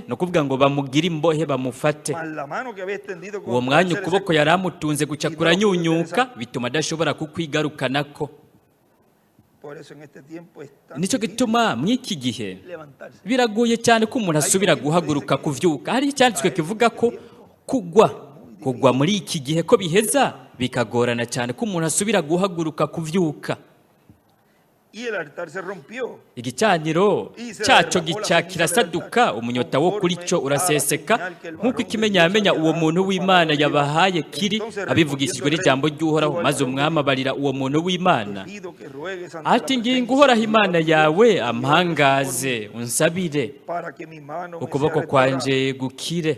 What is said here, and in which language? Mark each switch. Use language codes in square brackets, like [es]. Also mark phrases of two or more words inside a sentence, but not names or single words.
[rn] Ni ukuvuga ngo bamugire imbohe bamufate. Uwo mwanya ukuboko yari amutunze guca kuranyunyuka, bituma adashobora kukwigarukanako. Nicyo gituma mw'iki gihe biragoye cyane ko umuntu asubira guhaguruka kuvyuka. Hari icyanditswe kivuga ko kugwa muri iki gihe ko biheza bikagorana cyane ko umuntu asubira guhaguruka kuvyuka. [es] Y el altar se rompió. [rn] Igicaniro cyaco gica kirasaduka, umunyota wo kuri cyo uraseseka, nk'uko ikimenyamenya uwo muntu w'Imana yabahaye kiri abivugishijwe n'ijambo ry'Uhoraho. Maze umwami abarira uwo muntu w'Imana ati, ngingo Uhoraho Imana yawe ampangaze unsabire, ukuboko kwanje gukire.